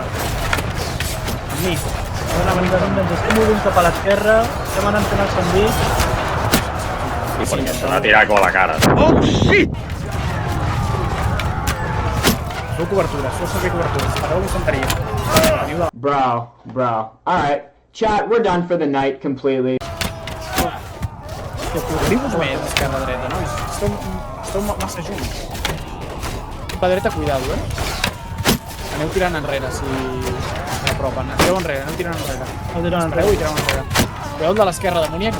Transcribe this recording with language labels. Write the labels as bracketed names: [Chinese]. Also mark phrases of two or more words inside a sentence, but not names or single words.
[Catalan] Amb mi. Ens estem movent cap a l'esquerra, estem anant fent el sandvich. I perquè se l'ha tirat com a la cara. Feu cobertures, feu servir cobertures. Espereu l'infanteria. [English] Bro. Alright. Chat, we're done for the night completely. [Catalan] Cobriu-vos més esquerra-dreta, no? Esteu massa junts. La dreta, cuidado, Aneu tirant enrere, si s'apropen. Aneu tirant enrere. Espereu i tireu enrere. Cuidado de l'esquerra, demoníac.